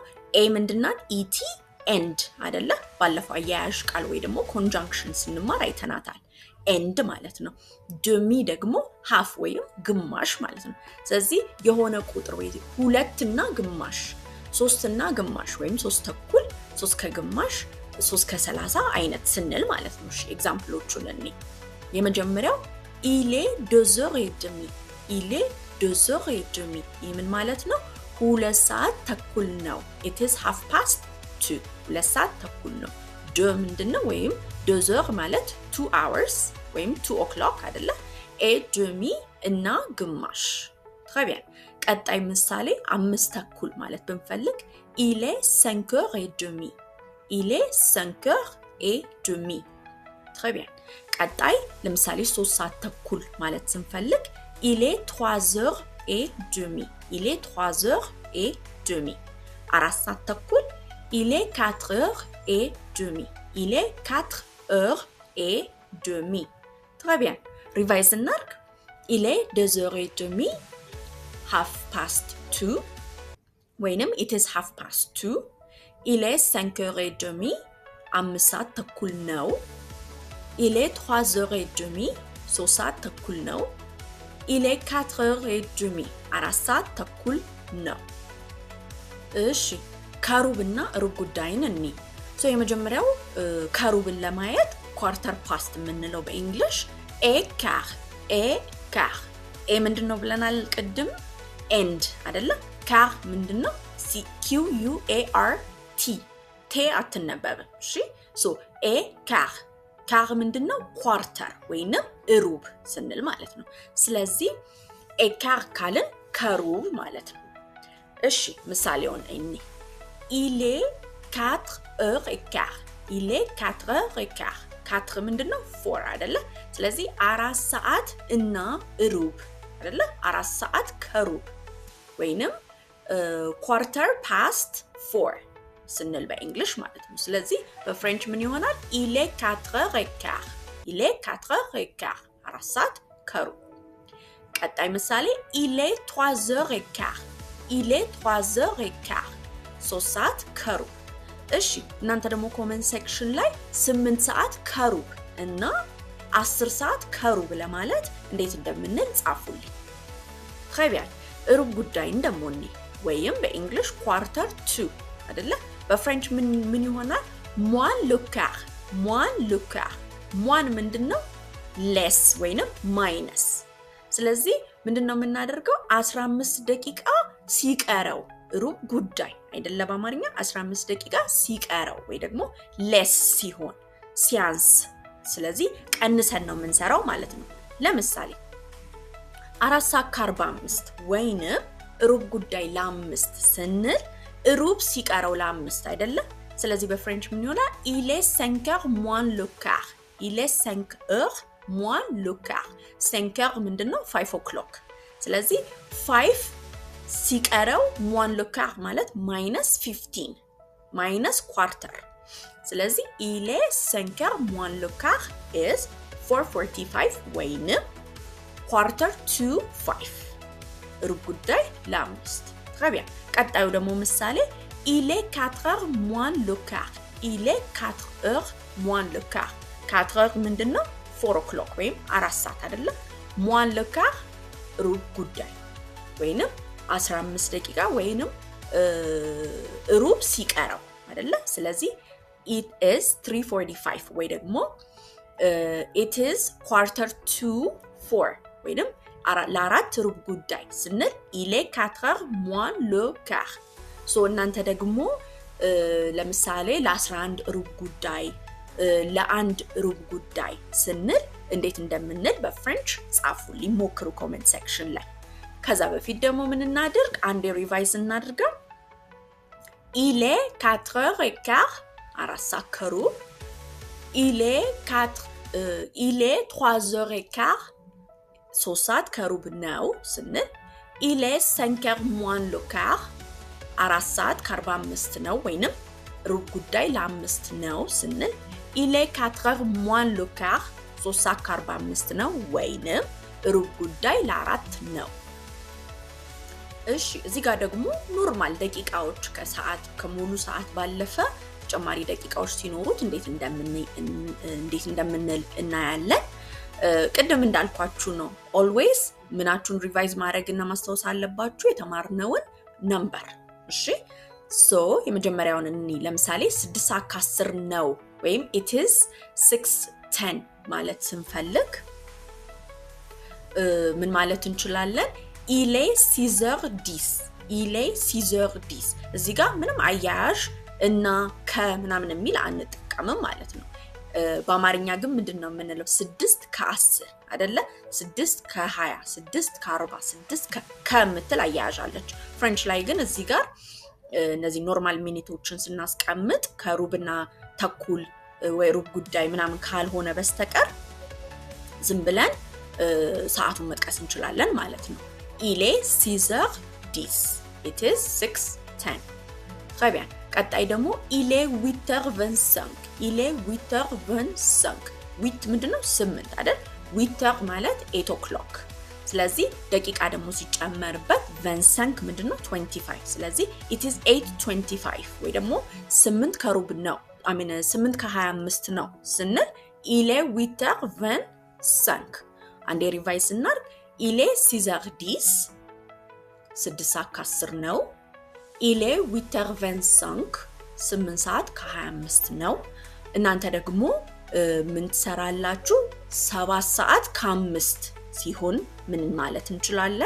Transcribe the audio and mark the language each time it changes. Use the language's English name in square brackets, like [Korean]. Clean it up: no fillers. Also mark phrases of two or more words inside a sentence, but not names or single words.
[Amharic] ኤ ምንድናት? ኢቲ ኤንድ አይደለ? ባለፈው አያያዥ ቃል ወይ ደግሞ ኮንጃንክሽን ስንማር አይተናታል። ኤንድ ማለት ነው። demi ደግሞ half ወይም ግማሽ ማለት ነው። ስለዚህ የሆነ ቁጥር ወይ 2 እና ግማሽ 3 እና ግማሽ ወይም 3 ተኩል 3 ከግማሽ 3 ከ30 አይነት ስንል ማለት ነው። እሺ ኤግዛምፕሎቹን እኔ የመጀመሪያው [French] il est 2h30 il est 2h30 [Amharic] ይህ ምን ማለት ነው? 2 ሰዓት ተኩል ነው። [English] it is 2:30 [Amharic] 2 ሰዓት ተኩል ነው። ደ ምንድነው? ወይም 2h ማለት 2 hours ወይም 2 o'clock አይደለ? [French] et demi [Amharic] እና ግማሽ [French] très bien [Amharic] ቀጣይ ምሳሌ 5 ተኩል ማለት ብንፈልግ [French] il est 5h30 il est 5h30 très bien [Amharic] ቀጣይ ለምሳሌ 3 ሰዓት ተኩል ማለት ስንፈልግ [French] il est 3h30 il est 3h30 [Amharic] 4 ሰዓት ተኩል [French] il est 4h30 il est 4h30 très bien revise እናርግ il est 2h30 2:30 ወይንም [English] it is 2:30 [French] il est 5h30 [Amharic] 5 ሰዓት ተኩል ነው [French] il est 3h30 [Amharic] 3 ሰዓት ተኩል ነው [French] il est 4h30 [Amharic] 4 ሰዓት ተኩል ነው እሺ ከሩብና ሩብ ጉዳይን እኒ ሶ የመጀመሪያው ከሩብን ለማየት [English] quarter past [Amharic] የምንለው በእንግሊሽ ኤካር ኤ ምንድነው ብለናል ቅድም ኤንድ አይደለ ካር ምንድነው ሲ ኪው ዩ ኤ አር ቲ ቴ አትነበብ እሺ ሶ ካር ምንድነው ኳርተር ወይንም ሩብ ስንል ማለት ነው ስለዚህ ኤካር ካልን ከሩብ ማለት ነው እሺ ምሳሌውን እኒ [French] il est 4h15 il est 4h15 [Amharic] 4 ምንድነው 4 አይደለ ስለዚህ 4 ሰዓት እና ሩብ አይደለ 4 ሰዓት ከሩብ ወይንም [English] quarter past 4 [Amharic] ስንል በእንግሊሽ ማለት ነው ስለዚህ በፍሬንች ምን ይሆናል [French] il est 4h15 il est 4h15 [Amharic] 4 ሰዓት ከሩብ ቀጣይ ምሳሌ [French] il est 3h15 il est 3h15 [Amharic] 3 ሰዓት ከሩብ እሺ እናንተ ደግሞ [English] comment section [Amharic] ላይ 8 ሰዓት ከሩብ እና 10 ሰዓት ከሩብ ለማለት እንዴት እንደምንል ጻፉልኝ [French] très bien [Amharic] ሩብ ጉዳይ እንደሞኒ ወይም በእንግሊሽ [English] quarter to [Amharic] አይደለ በፍሬንች ምን ይሆናል [French] moins le quart [Amharic] moins ምንድነው less ወይንም minus ስለዚህ ምንድነው የምናደርገው 15 ደቂቃ ሲቀረው ሩብ ጉዳይ አይደለ በአማርኛ 15 ደቂቃ ሲቀረው ወይ ደግሞ less ሲሆን ሲያንስ ስለዚህ ቀንሰን ነው የምንሰራው ማለት ነው ለምሳሌ 4:45 ወይንም ሩብ ጉዳይ ለ5 ስንል ሩብ ሲቀረው ለ5 አይደለ ስለዚህ በፍሬንች ምን ይሆናል [French] il est 5h moins le quart il est 5h moins le quart 5h ምንድነው [English] 5 o'clock [Amharic] ስለዚህ 5 ሲቀረው [French] moins le quart ማለት -15 [English] minus quarter [French] ስለዚህ il est 5h moins le quart [English] is 4:45 [French] ወይንም [English] quarter to 5 [Amharic] ሩብ ጉዳይ ለ5 [French] très bien [Amharic] ቀጣዩ ደግሞ ምሳሌ [French] il est 4h moins le quart il est 4h moins le quart 4h ምንድነው [English] 4 o'clock [Amharic] ወይም 4 ሰዓት አይደለ [French] moins le quart [Amharic] ሩብ ጉዳይ ወይንም 15 ደቂቃ ወይንም ሩብ ሲቀረው አይደለ ስለዚህ [English] it is 3:45 [Amharic] ወይ ደግሞ [English] it is quarter to 4 [Amharic] ወይንም ለአራት ሩብ ጉዳይ ስንል [French] il est 4h moins le quart [Amharic] ሶ እናንተ ደግሞ ለምሳሌ ለ11 ሩብ ጉዳይ ለአንድ ሩብ ጉዳይ ስንል እንዴት እንደምንል በፍሬንች ጻፉልኝ ሞክሩ [English] comment section [Amharic] ላይ ከዛ በፊት ደግሞ ምን እናድርግ አንዴ ሪቫይዝ እናድርገው [French] il est 4h15 [Amharic] 4 ሰዓት ከሩብ [French] il est 3h15 [Amharic] 3 ሰዓት ከሩብ ነው ስንል [French] il est 5h moins le quart [Amharic] 4 ሰዓት ከ45 ነው ወይንም ሩብ ጉዳይ ለ5 ነው ስንል [French] il est 4h moins le quart [Amharic] 3 ሰዓት ከ45 ነው ወይንም ሩብ ጉዳይ ለ4 ነው። እሺ እዚህ ጋር ደግሞ ኖርማል ደቂቃዎች ከሰዓት ከሙሉ ሰዓት ባለፈ ተጨማሪ ደቂቃዎች ሲኖሩት እንዴት እንደምንል እናያለን። ቅድም እንዳልኳችሁ ነው always ምናችሁን ሪቫይዝ ማድረግና ማስተዋወስ አለባችሁ የተማርነውን ነምበር። እሺ ሶ የመጀመሪያውን እንይ። ለምሳሌ 6:10 ነው ወይም [English] it is 6:10 [Amharic] ማለት ስንፈልግ ምን ማለት እንችላለን? [French] il est 6h10 il est 6h10 [Amharic] እዚህ ጋር ምንም አያያዥ እና ከምናምን የሚል አንጠቀምም ማለት ነው። በአማርኛ ግን ምንድነው የምንለው? 6:10 አይደለ? 6:20 6:40 6 ከምትል አያያዣለች። ፍሬንች ላይ ግን እዚህ ጋር እነዚህ ኖርማል ሚኒቶችን ስናስቀምጥ ከሩብና ተኩል ወይ ሩብ ጉዳይ ምናምን ካልሆነ በስተቀር ዝም ብለን ሰዓቱን መጥቀስ እንችላለን ማለት ነው። [French] il est 6h10 [English] it is 6:10 [French] très bien። [Amharic] ቀጣይ ደግሞ [French] il est 8h25 il est 8h25 [Amharic] 8 ምንድነው? 8 አይደል? 8h ማለት [English] 8 o'clock። [Amharic] ስለዚህ ደቂቃ ደግሞ ሲጨመርበት 25 ምንድነው? 25። ስለዚህ [English] it is 8:25 [Amharic] ወይ ደግሞ 8 ከሩብ ነው 8:25 ነው ስንል [French] il est 8h25። [Amharic] አንዴ ሪቫይዝ እናድርግ። [French] il est 6h10 [Amharic] 6:10 ነው። [French] il est 8h25 [Amharic] 8:25 ነው። እናንተ ደግሞ ምን ትሰራላችሁ? 7:05 ሲሆን ምን ማለት እንችላለን?